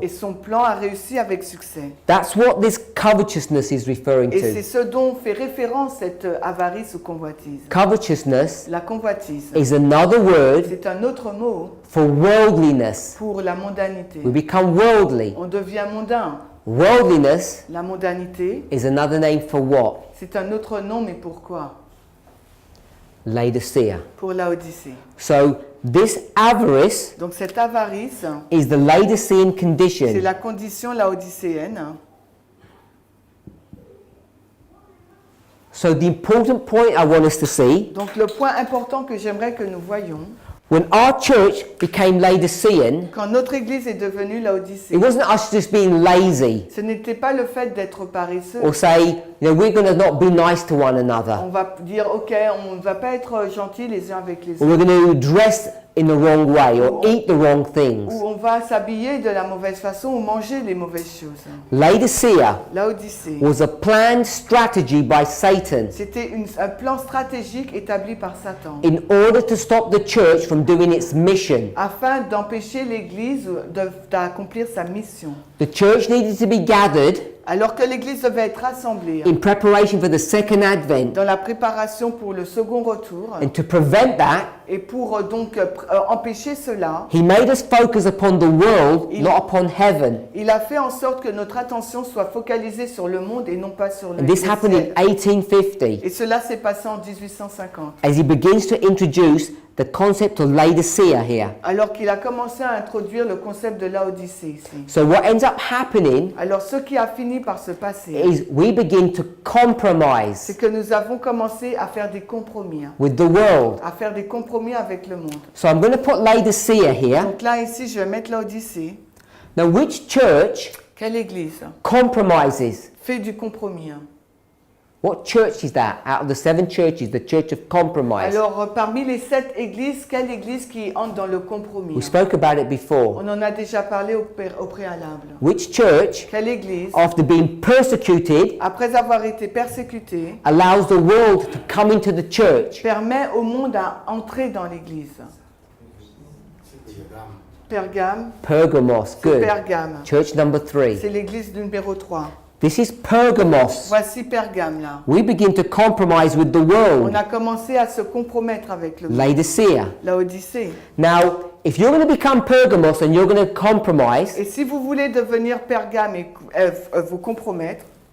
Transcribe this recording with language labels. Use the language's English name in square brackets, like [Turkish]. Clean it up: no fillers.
[French] Et son plan a réussi avec succès. [English] That's what this covetousness is referring [French] Et c'est [English] to. [French] ce dont fait référence cette avarice ou convoitise. [English] Covetousness [French] La convoitise, [English] is another word [French] c'est un autre mot [English] for worldliness. [French] pour la mondanité. [English] We become worldly. [French] On devient mondain. [English] Worldliness [French] La mondanité, [English] is another name for what? [French] c'est un autre nom, mais pourquoi? [English] Laodicea. [French] Pour Laodicée. [English] So this avarice [French] Donc cette avarice, [English] is the Laodicean [French] c'est [English] condition. [French] la condition laodicéenne. [English] So the important point I want us to see, [French] Donc le point important que j'aimerais que nous voyions, [English] when our church became Laodicean, [French] quand notre Église est devenue Laodicée, [English] it wasn't us just being lazy [French] ce n'était pas le fait d'être paresseux. [English] or say, we're going to not be nice to one [French] On [English] another, [French] va dire, ok, on ne va pas être gentils les uns avec les [English] or [French] autres. [English] we're going to dress in the wrong way or eat the wrong things. [French] Ou on va s'habiller de la mauvaise façon ou manger les mauvaises choses. [English] Laodicea [French] Laodicée, [English] was a planned strategy by Satan [French] c'était un plan stratégique établi par Satan [English] in order to stop the church from doing its mission. [French] afin d'empêcher l'Église d'accomplir sa mission. [English] The church needed to be gathered [French] Alors que l'Église devait être rassemblée [English] in preparation for the second advent, [French] dans la préparation pour le second retour, [English] and to prevent that, [French] et pour donc empêcher cela, [English] he made us focus upon the world, not upon heaven. [French] il a fait en sorte que notre attention soit focalisée sur le monde et non pas sur le [English] And this happened [French] ciel. [English] in 1850 [French] Et cela s'est passé en 1850. [English] as he begins to introduce the concept of Laodicea here. [French] Alors qu'il a commencé à introduire le concept de Laodicée ici. [English] So what ends up happening [French] Alors ce qui a fini par se passer, [English] is we begin to compromise [French] c'est que nous avons commencé à faire des compromis. [English] with the world. [French] À faire des compromis avec le monde. [English] So I'm going to put Laodicea here. [French] Donc là, ici, je vais mettre Laodicée. [English] Now, which church [French] Quelle église [English] compromises? [French] fait du compromis? [English] What church is that? Out of the 7 churches, the church of compromise. [French] Alors, parmi les 7 églises, quelle église qui entre dans le compromis? [English] We spoke about it before. [French] On en a déjà parlé au préalable. [English] Which church, [French] Quelle église, [English] after being persecuted, [French] après avoir été persécutée, [English] allows the world to come into the church? [French] permet au monde à entrer dans l'église? Pergame. [English] Pergamos. [French] C'est [English] Good. [French] Pergame. [English] Church number 3. [French] C'est l'église numéro 3. [English] This is Pergamos. [French] Voici Pergame là. [English] We begin to compromise with the [French] On [English] world. [French] a commencé à se compromettre avec le monde. [English] Laodicea. [French] Laodicée. [English] Now, if you're going to become Pergamos and you're going to compromise, [French] Et si vous voulez devenir Pergame et vous compromettre,